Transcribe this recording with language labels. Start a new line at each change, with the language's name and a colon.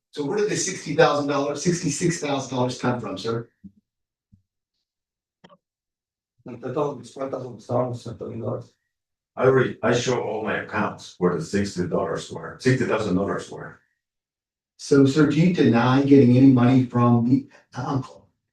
English: So where did the $66,000 come from, sir?
Spanish: Entre todas mis cuentas donde estaban los $60,000.
English: I show all my accounts where the $60,000 were. So, sir, do you deny getting any money from the uncle?